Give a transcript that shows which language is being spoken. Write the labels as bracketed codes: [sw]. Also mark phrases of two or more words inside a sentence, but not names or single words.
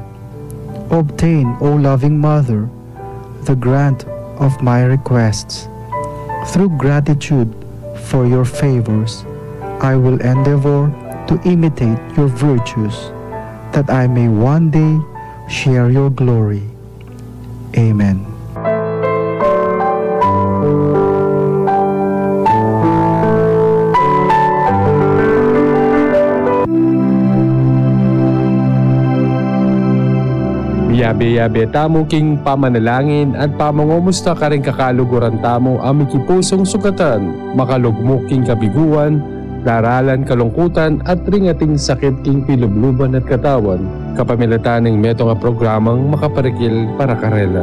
[en] Obtain, O loving Mother, the grant of my requests. Through gratitude for your favors, I will endeavor to imitate your virtues, that I may one day share your glory. Amen. [pam] Yabe-yabe tamo king pamanalangin at pamangumusta ka rin kakaluguran tamo amiki pusong sugatan, makalugmok king kabiguan, daralan kalungkutan at ringating sakit king pilubluban at katawan, kapamilatan ng meto nga programang makaparikil para karela.